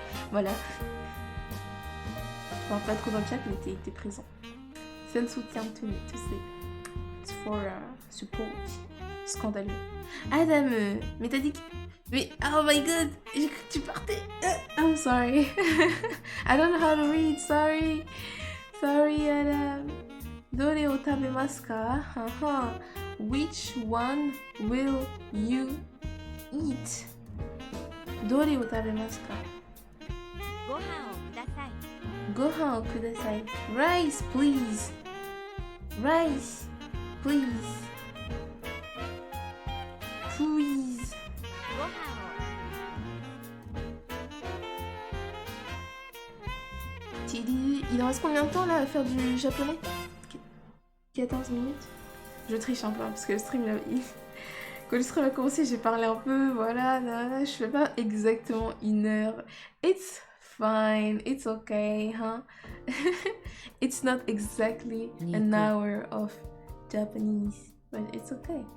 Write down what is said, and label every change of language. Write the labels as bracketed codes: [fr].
[fr] Voilà. Je parle pas trop dans le chat, mais t'es présent. C'est un soutien [en] to me, to say. It's for support. [fr] Scandaleux. Adam, mais t'as dit que... Mais, [en] oh my god, [fr] j'ai cru que tu partais. [en] I'm sorry. I don't know how to read, sorry. Sorry, Adam. [ja] Dore o tabemasu ka? [en] Which one will you eat? [ja] Dore o tabemasu ka? ご飯をください。 Gohan o kudasai. [en] Rice, please. Rice, please. Please. [ja] ご飯を。 [fr] Il en reste combien de temps là à faire du japonais? 14 minutes. Je triche un peu hein, parce que le stream là, quand le stream a commencé j'ai parlé un peu, voilà, je fais pas exactement 1 heure. [en] It's fine, it's okay, huh? It's not exactly an hour of Japanese, but it's okay.